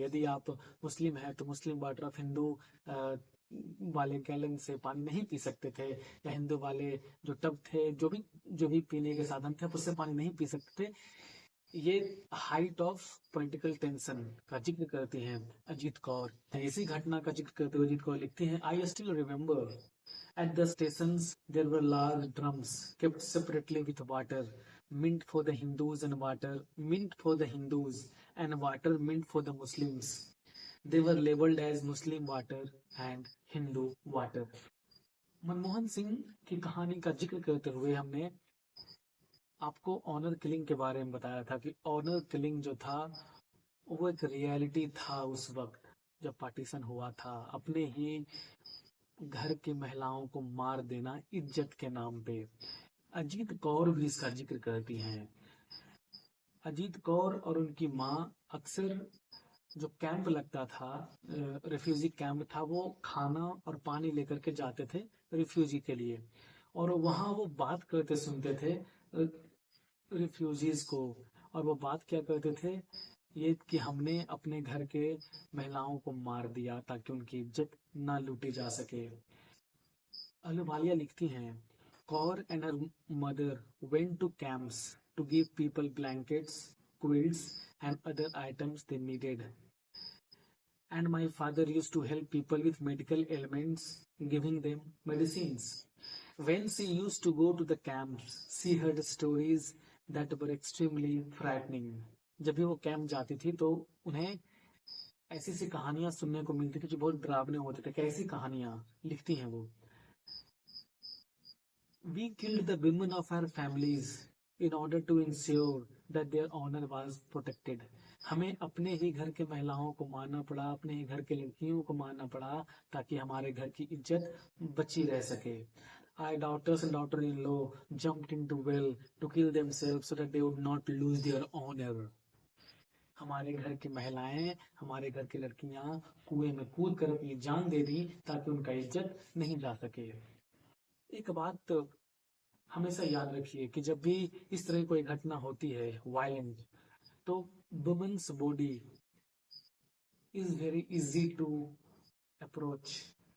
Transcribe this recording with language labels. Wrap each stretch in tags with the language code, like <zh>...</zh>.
<hi>यदि आप मुस्लिम हैं तो मुस्लिम वाटर, आप हिंदू वाले गैलन से पानी नहीं पी सकते थे, या हिंदू वाले जो टब थे, जो भी पीने के साधन थे, आप उससे पानी नहीं पी सकते थे। ये</hi> <en>height of political tension</en> <hi>का जिक्र करती हैं अजीत कौर। इसी घटना का जिक्र करते हुए अजीत कौर लिखती हैं,</hi> <en>I still remember at the stations there were large drums kept separately with water, mint for the Hindus and water mint for the Hindus and water mint for the Muslims. They were labeled as Muslim water and Hindu water.</en> <hi>Manmohan Singh की कहानी का जिक्र करते हुए हमने आपको honour killing के बारे में बताया था कि ऑनर किलिंग जो था वो एक रियलिटी था उस वक्त जब पार्टीशन हुआ था। अपने ही घर की महिलाओं को मार देना इज्जत के नाम पे। अजीत कौर भी इसका जिक्र करती हैं। अजीत कौर और उनकी माँ अक्सर जो कैंप लगता था, रिफ्यूजी कैंप था, वो खाना और पानी लेकर के जाते थे रिफ्यूजी के लिए। और वहाँ वो बात करते सुनते थे रिफ्यूजीज को। और वो बात क्या करते थे, ये कि हमने अपने घर के महिलाओं को मार दिया ताकि उनकी इज्जत ना लूटी जा सके। अहलुवालिया लिखती हैं,</hi> <en>Kaur and her mother went to camps to give people blankets, quilts and other items they needed. And my father used to help people with medical ailments, giving them medicines. When she used to go to the camps, she heard stories that were extremely frightening.</en> <hi>जब भी वो camp जाती थी तो उन्हें ऐसी सी कहानियां सुनने को मिलती थी जो बहुत डरावने होते थे। कैसी कहानियां लिखती हैं वो,</hi> <en>we killed the women of our families in order to ensure that their honor was protected.</en> <hi>हमें अपने ही घर के महिलाओं को मारना पड़ा, अपने ही घर के लड़कियों को मारना पड़ा ताकि हमारे घर की इज्जत बची रह सके.</hi> <en>Our daughters and daughter-in-law jumped into well to kill themselves so that they would not lose their honor.</en> <hi>हमारे घर की महिलाएं, हमारे घर की लड़कियां कुएं में कूद कर अपनी जान दे दी ताकि उनका इज्जत नहीं जा सके. एक बात हमेशा याद रखिए कि जब भी इस तरह कोई घटना होती है वायलेंट, तो</hi> <en>Women's body is very easy to approach.</en>